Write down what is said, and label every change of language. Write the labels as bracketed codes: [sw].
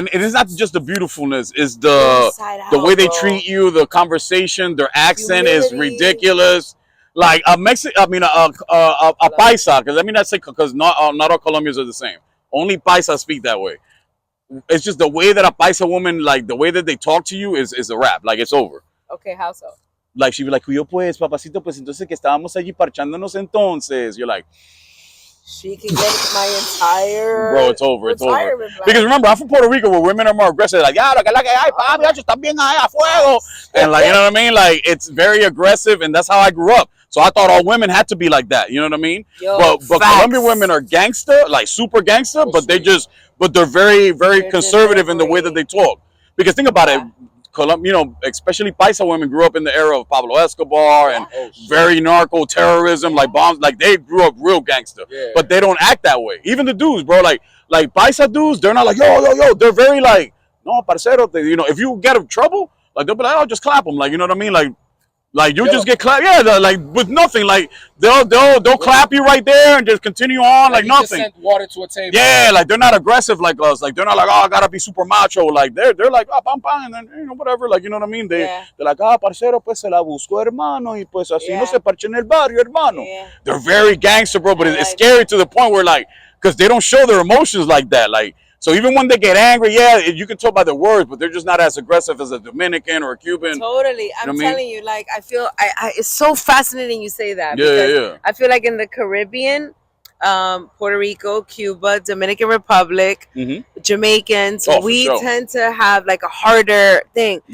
[en] and it is not just the beautifulness; it's the way they treat you, the conversation, their accent is ridiculous. Like a Mexican, I mean a Paisa, because let me not say because not all Colombians are the same. Only Paisa speak that way. It's just the way that a Paisa woman, like the way that they talk to you, is a wrap. Like it's over. Okay, how so? Like she'd be like, [es] "Yo, pues, papacito, pues entonces que estábamos allí parchándonos entonces." [en] You're like, she can get my entire. Bro, it's over. It's over. Because remember, I'm from Puerto Rico, where women are more aggressive. Like, yeah, [es] lo que hay, papi, ya están bien ahí a fuego, [en] and like, you know what I mean? Like, it's very aggressive, and that's how I grew up. So I thought all women had to be like that. You know what I mean? Yo, but Colombian women are gangster, like super gangster, but they're very, very conservative in the way that they talk. Because think about it. You know, especially Paisa women grew up in the era of Pablo Escobar and very narco terrorism, like bombs. Like they grew up real gangster, but they don't act that way. Even the dudes, bro, like Paisa dudes, they're not like yo. They're very like no, parcero. You know, if you get in trouble, like they'll be like, oh, just clap them, like you know what I mean, like you just get clapped, like with nothing, like they'll clap you right there and just continue on like nothing. Just sent water to a table. Yeah, like they're not aggressive like us. Like they're not like, oh, I gotta be super macho. Like they're like, oh, pam pam, and then you know whatever. Like you know what I mean? They're like, [es] parcero, pues se la busco, hermano, y pues así no se parche en el barrio, hermano. [en] They're very gangster, bro. But it's scary to the point where like, because they don't show their emotions like that, like. So even when they get angry, you can tell by their words, but they're just not as aggressive as a Dominican or a Cuban. Totally. I'm telling you, like, I feel, it's so fascinating you say that. Yeah. I feel like in the Caribbean, Puerto Rico, Cuba, Dominican Republic, Jamaicans, we tend to have like a harder thing.